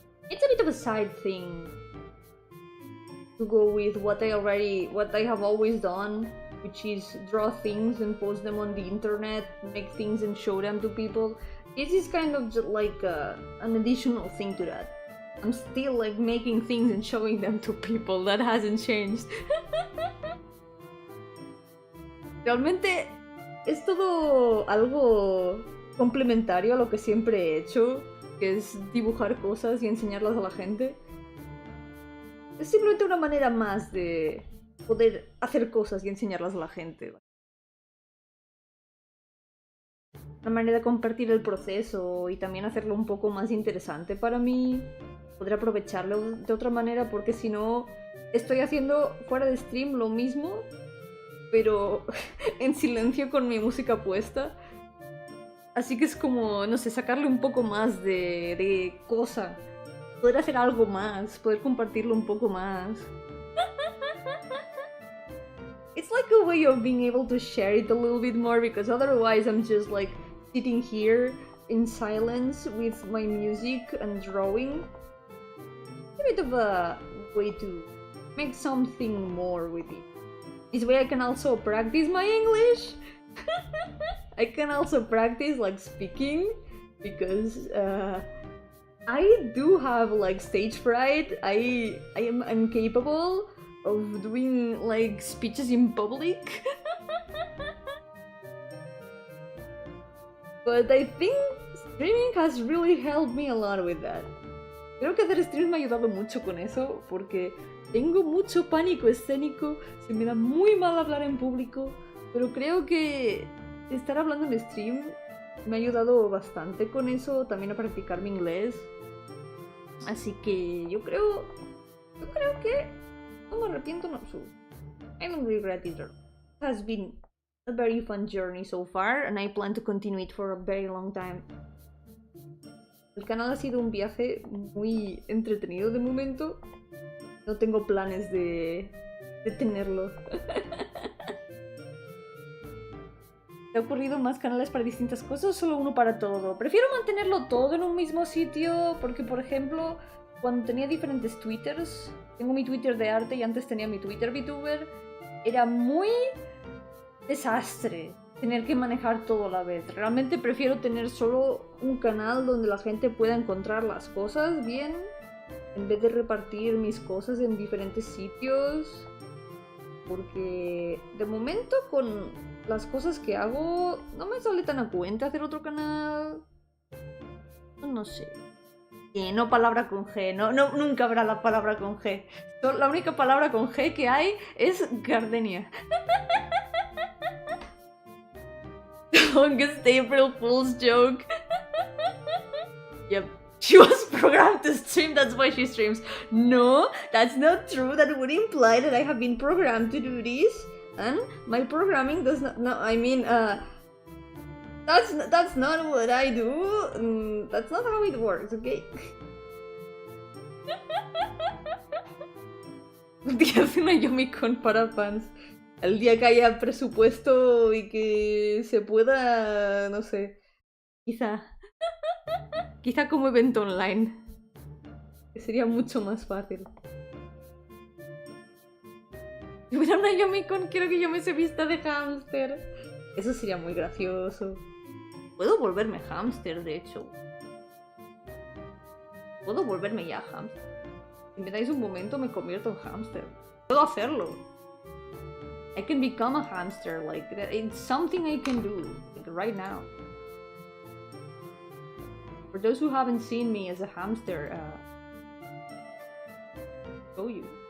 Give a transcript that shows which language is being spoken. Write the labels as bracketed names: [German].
[English] It's a bit of a side thing to go with what I have always done, which is draw things and post them on the internet, make things and show them to people. This is kind of just like an additional thing to that. I'm still like making things and showing them to people. That hasn't changed. [Spanish] Realmente es todo algo complementario a lo que siempre he hecho, que es dibujar cosas y enseñarlas a la gente. Es simplemente una manera más de poder hacer cosas y enseñarlas a la gente. Una manera de compartir el proceso y también hacerlo un poco más interesante para mí. Poder aprovecharlo de otra manera, porque si no, estoy haciendo fuera de stream lo mismo, pero en silencio con mi música puesta. Así que es como, no sé, sacarle un poco más de cosa. Poder hacer algo más, poder compartirlo un poco más. [English] It's like a way of being able to share it a little bit more, because otherwise I'm just like sitting here in silence with my music and drawing. A bit of a way to make something more with it. This way I can also practice my English. I can also practice like speaking, because I do have like stage fright. I am incapable of doing like speeches in public. But I think streaming has really helped me a lot with that. [Spanish] Creo que hacer streams me ha ayudado mucho con eso, porque tengo mucho pánico escénico, se me da muy mal hablar en público, pero creo que estar hablando en stream me ha ayudado bastante con eso, también a practicar mi inglés. Así que yo creo que no me arrepiento en absoluto. [English] I don't regret it. It has been a very fun journey so far, and I plan to continue it for a very long time. [Spanish] El canal ha sido un viaje muy entretenido de momento. No tengo planes de tenerlo. ¿Te ha ocurrido más canales para distintas cosas o solo uno para todo? Prefiero mantenerlo todo en un mismo sitio porque, por ejemplo, cuando tenía diferentes twitters, tengo mi Twitter de arte y antes tenía mi Twitter VTuber, era muy desastre tener que manejar todo a la vez. Realmente prefiero tener solo un canal donde la gente pueda encontrar las cosas bien, en vez de repartir mis cosas en diferentes sitios. Porque de momento con las cosas que hago no me sale tan a cuenta hacer otro canal. No sé. No palabra con G, no, nunca habrá la palabra con G. La única palabra con G que hay es Gardenia. [English] Longest April Fool's joke. Yep. She was programmed to stream, that's why she streams. No, that's not true. That would imply that I have been programmed to do this. And my programming does not, no, I mean, that's not what I do. That's not how it works, okay? [Spanish] Un día hace una Yomi con para fans. El día que haya presupuesto y que se pueda, no sé, quizá como evento online. Que sería mucho más fácil. Si hubiera una Yomi con, quiero que Yomi se vista de hámster. Eso sería muy gracioso. Puedo volverme hámster, de hecho. Puedo volverme ya hámster. Si me dais un momento, me convierto en hámster. Puedo hacerlo. [English] I can become a hamster, like, it's something I can do, like, right now. For those who haven't seen me as a hamster, show you.